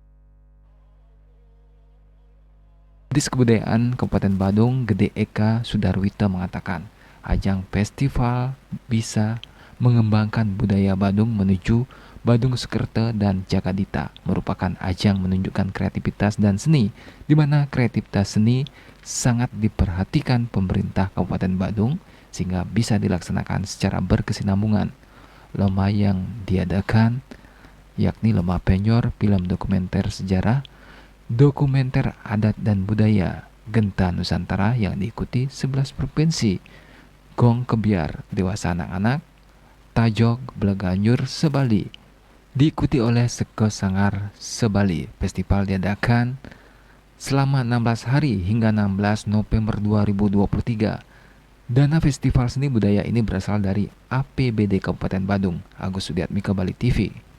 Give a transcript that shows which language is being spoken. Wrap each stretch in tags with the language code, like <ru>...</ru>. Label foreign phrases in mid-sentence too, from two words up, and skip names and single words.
<id>Kadis Kebudayaan Kabupaten Badung, Gede Eka Sudarwita mengatakan, ajang festival bisa mengembangkan budaya Badung menuju Badung Sekerte dan Jagadita, merupakan ajang menunjukkan kreativitas dan seni, di mana kreativitas seni sangat diperhatikan pemerintah Kabupaten Badung sehingga bisa dilaksanakan secara berkesinambungan. Lomba yang diadakan yakni lomba penyor, film dokumenter sejarah, dokumenter adat dan budaya, Genta Nusantara yang diikuti 11 provinsi, Gong Kebiar dewasa anak-anak, Tajog Bleganjur Sebali, diikuti oleh Seko Sangar Sebali. Festival diadakan selama 16 hari hingga 16 November 2023. Dana festival seni budaya ini berasal dari APBD Kabupaten Badung. Agus Sudiatmika, Bali TV.</id>